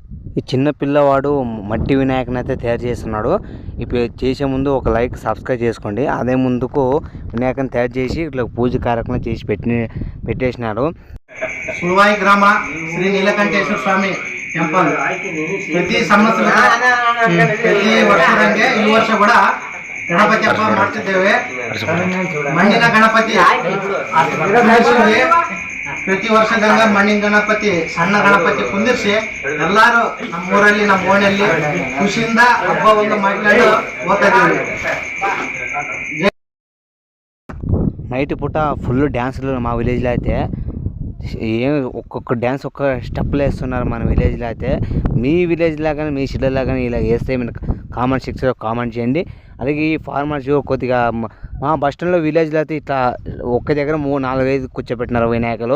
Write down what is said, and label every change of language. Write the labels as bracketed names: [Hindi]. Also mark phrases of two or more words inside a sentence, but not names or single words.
[Telugu] ఈ చిన్న పిల్లవాడు మట్టి వినాయకుని అయితే తయారు చేస్తున్నాడు. ఇప్పుడు చేసే ముందు ఒక [English] like subscribe [Telugu] చేసుకోండి. అదే ముందుకు వినాయకుని తయారు చేసి ఇట్లా పూజ కార్యక్రమం చేసి పెట్టేసినాడు. సుల్వాయి గ్రామ శ్రీ నీలకంఠేశ్వర స్వామి టెంపల్ ప్రతి సంవత్సరం ప్రతి [Kannada] ವರ್ಷದಂಗೆ ಈ ವರ್ಷ ಕೂಡ ಗಣಪತಿ ಹಬ್ಬ ಮಾಡ್ತಿದ್ದೇವೆ. ಮಣ್ಣಿನ ಗಣಪತಿ ಪ್ರತಿ ವರ್ಷದಂಗ ಮಣ್ಣಿನ ಗಣಪತಿ ಸಣ್ಣ ಗಣಪತಿ ಕುಂದಿರ್ಸಿ ಎಲ್ಲಾರು ನಮ್ಮೂರಲ್ಲಿ ನಮ್ಮ ಓಣೆಯಲ್ಲಿ ಖುಷಿಯಿಂದ ಹಬ್ಬವನ್ನು ಮಾಡ್ಕೊಂಡು ಹೋಗ್ತಾ ಇದ್ದೀವಿ. [Telugu] నైట్ పూట ఫుల్ డ్యాన్సులు మా విలేజ్లో అయితే ఏం ఒక్కొక్క డ్యాన్స్ ఒక్క స్టెప్లు వేస్తున్నారు మన విలేజ్లో అయితే. మీ విలేజ్లో కానీ మీ సిటీలో కానీ ఇలా వేస్తే మీరు కామెంట్ సెక్షన్లో కామెంట్ చేయండి. అలాగే ఈ ఫార్మర్స్ కొద్దిగా మా బస్ స్టాండ్లో విలేజ్లో అయితే ఇట్లా ఒక్క దగ్గర 3-4-5 కూర్చోబెట్టినారు వినాయకులు.